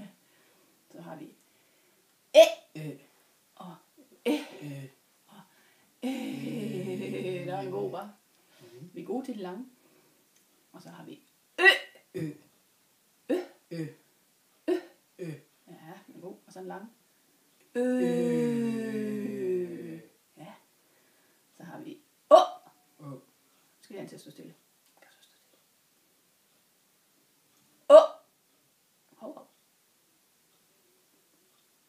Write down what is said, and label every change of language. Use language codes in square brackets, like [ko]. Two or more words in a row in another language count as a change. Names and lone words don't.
[da] Så har vi Æ. Og Æ. Og Æ. Der er en god, hva'? Vi er gode til det lange. Og så har vi Ø. Ø. Ø. Ø. Ø. Ja, den er god. Og så en lang. Ja. Så har vi Å. O. Skal vi have til at stå stille? Kan så stå stille. Å. Hov. Å.